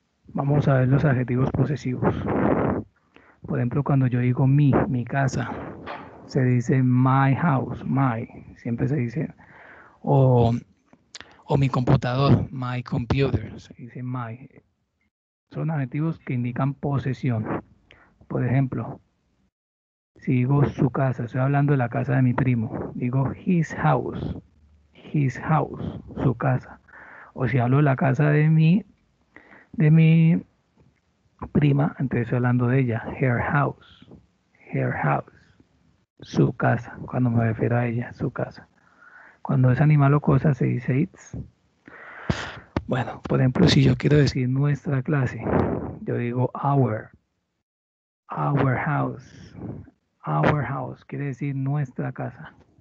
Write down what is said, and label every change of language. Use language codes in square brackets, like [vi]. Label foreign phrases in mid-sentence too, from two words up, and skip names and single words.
[es] Vamos a ver los adjetivos posesivos. Por ejemplo, cuando yo digo mi casa, se dice [en] my house, [es] my, siempre se dice, o, o mi computador, [en] my computer, [es] se dice my. Son adjetivos que indican posesión. Por ejemplo, si digo su casa, estoy hablando de la casa de mi primo, digo [en] his house, [es] su casa. O si hablo de la casa de mi prima, entonces estoy hablando de ella, [en] her house, [es] su casa, cuando me refiero a ella, su casa. Cuando es animal o cosa se dice its. Bueno, por ejemplo, si yo quiero decir nuestra clase, yo digo [en] our house, our house, [es] quiere decir nuestra casa.